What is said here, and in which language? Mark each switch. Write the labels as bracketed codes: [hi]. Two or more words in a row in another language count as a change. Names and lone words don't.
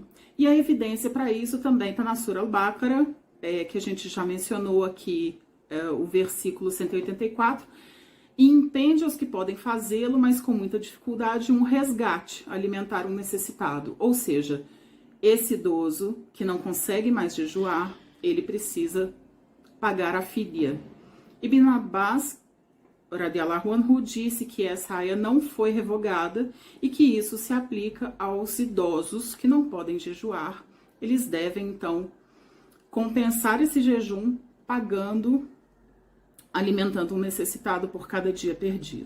[pt] E a evidência para isso também está na Sura Al-Baqarah, que a gente já mencionou aqui, o versículo 184, e impede aos que podem fazê-lo, mas com muita dificuldade, um resgate, alimentar um necessitado. Ou seja, esse idoso que não consegue mais jejuar, ele precisa pagar a fidya. [ar] ابن عباس رضي الله عنه, [pt] disse que essa aia não foi revogada e que isso se aplica aos idosos que não podem jejuar. Eles devem, então, compensar esse jejum alimentando um necessitado por cada dia perdido.